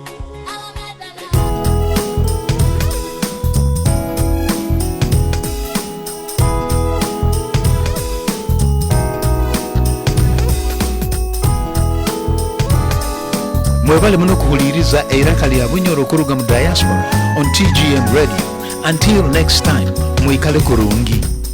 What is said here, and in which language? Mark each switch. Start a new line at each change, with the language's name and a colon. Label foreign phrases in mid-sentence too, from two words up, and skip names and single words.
Nyoro: mwebale muno kuhuliriza eiraka lya bunyoro okuruga mu diaspora on TGN Radio.
English: Until next time,
Nyoro: mwikale kurungi.